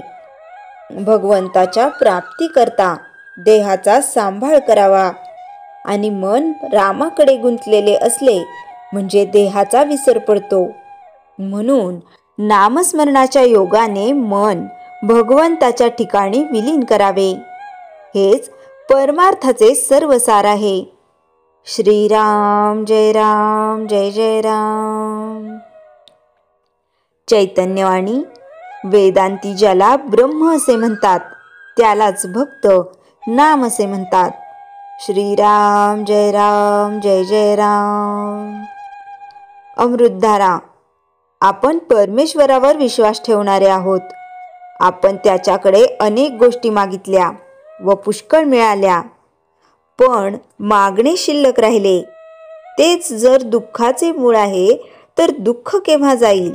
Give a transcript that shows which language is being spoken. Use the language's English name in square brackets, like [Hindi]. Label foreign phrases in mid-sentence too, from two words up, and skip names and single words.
[Marathi] भगवंताच्या प्राप्तीकरता देहाचा सांभाळ करावा, आणि मन रामाकडे गुंतलेले असले म्हणजे देहाचा विसर पडतो। म्हणून नामस्मरणाच्या योगाने मन भगवंताच्या ठिकाणी विलीन करावे, हेच परमार्थाचे सर्व सार आहे। श्रीराम जय जय राम। चैतन्यवाणी वेदांती ज्याला ब्रह्म असे म्हणतात त्यालाच भक्त नाम असे म्हणतात। श्रीराम जय जय राम। अमृतधारा। आपण परमेश्वरावर विश्वास ठेवणारे आहोत। आपण त्याच्याकडे अनेक गोष्टी मागितल्या व पुष्कळ मिळाल्या, पण मागणे शिल्लक राहिले। तेच जर दुःखाचे मूळ आहे तर दुःख केव्हा जाईल?